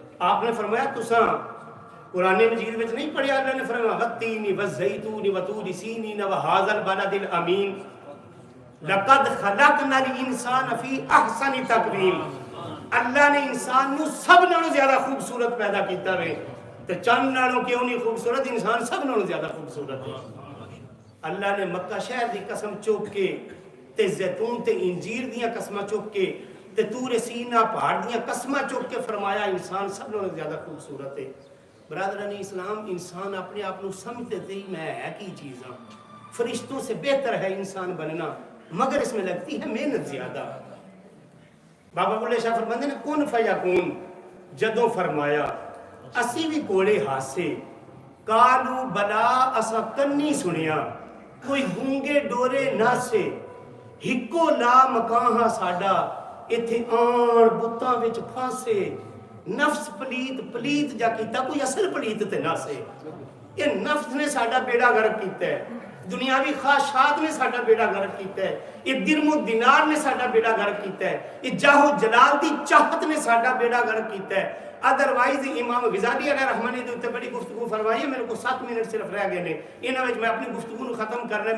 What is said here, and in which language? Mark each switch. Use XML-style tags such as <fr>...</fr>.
<pa>آپ نے فرمایا تساں قرآن مجید میں نہیں پڑھیا, اللہ نے فرمایا</pa> <ar>والتین والزیتون وطور سینین وہذا البلد الامین لقد خلقنا الانسان فی احسن تقویم.</ar> <pa>اللہ نے انسان نو سب نالوں زیادہ خوبصورت پیدا کیتا ہے. تے چند نالوں کیوں نہیں خوبصورت, انسان سب نالوں زیادہ خوبصورت ہے. اللہ نے مکہ شہر دی قسم چوک کے تے زیتون تے انجیر دیاں قسمہ چوک کے تے طور سینا پہاڑ دیاں قسمہ چوک کے فرمایا انسان سب نالوں زیادہ خوبصورت ہے.</pa> <ur>برادران اسلام انسان اپنے آپ کو سمجھتے تھے میں ہے کی چیز ہوں, فرشتوں سے بہتر ہے انسان بننا, مگر اس میں لگتی ہے محنت زیادہ.</ur> <pa>بابا بلے شاہ فرماندے نے کن فیکون جدوں فرمایا اسی بھی کوڑے ہاسے کالو بلا اسا کنی سنیا کوئی گونگے ڈورے ناسے ہکو لا مکاں ساڈا ایتھے آن بتاں وچ پھاسے نفس پلیت جا کیتا کوئی اصل پلیت تے ناسے. یہ نفس نے ساڈا بیڑا غرق کیتا ہے, دنیاوی خواہشات نے ساڈا بیڑا غرق کیتا ہے, یہ درم و دینار نے ساڈا بیڑا غرق کیتا ہے, یہ جاہ و جلال دی چاہت نے ساڈا بیڑا غرق کیتا ہے. ادروائز امام غزالی علیہ رحمہ نے تے بڑی گفتگو فرمائی ہے. میرے کو 7 منٹ صرف رہ گئے نے, انہاں وچ میں اپنی گفتگو نو ختم کرنا.</pa>